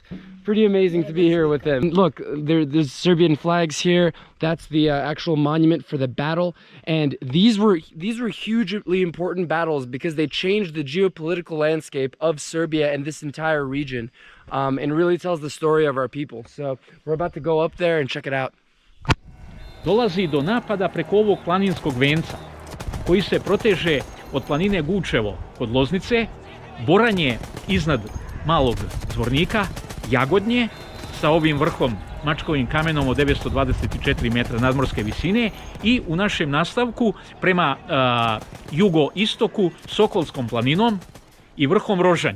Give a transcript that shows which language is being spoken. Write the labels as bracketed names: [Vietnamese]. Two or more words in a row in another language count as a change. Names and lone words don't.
[English] Pretty amazing to be here with him. Look, there's Serbian flags here. That's the actual monument for the battle. And these were hugely important battles because they changed the geopolitical landscape of Serbia and this entire region, and really tells the story of our people. So we're about to go up there and check it out. [Serbian] Dolazi do napada preko ovog planinskog venca koji se proteže od planine Gučevo kod Loznice, Boranje iznad Malog Zvornika, Jagodnje sa ovim vrhom Mačkovim kamenom od 924 metra nadmorske visine i u našem nastavku prema jugoistoku Sokolskom planinom i vrhom Rožanj.